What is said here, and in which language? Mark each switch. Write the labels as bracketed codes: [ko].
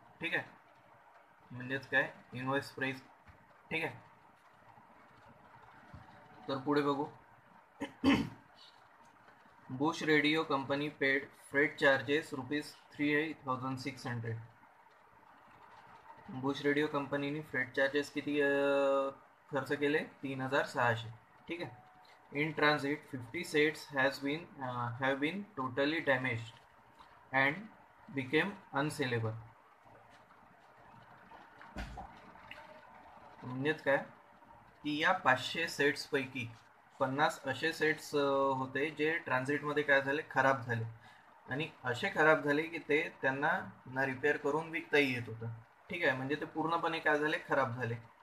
[mr] ठीक आहे, म्हणजेच काय, इनवॉइस प्राइस. ठीक आहे, तर पुढे बघू. [en] Bush radio company paid freight charges ₹3,600. [mr] Bush radio कंपनीने फ्रेट चार्जेस किती खर्च केले, 3,600. ठीक आहे, [en] In transit 50 sets have been totally damaged and became unsellable. [mr] म्हणजेच काय की या 500 सेट्सपैकी 50 असे सेट्स होते जे ट्रान्झिटमध्ये काय झाले, खराब झाले, आणि असे खराब झाले की ते त्यांना ना रिपेअर करून विकताही येत होतं. ठीक आहे, म्हणजे ते पूर्णपणे काय झाले, खराब झाले.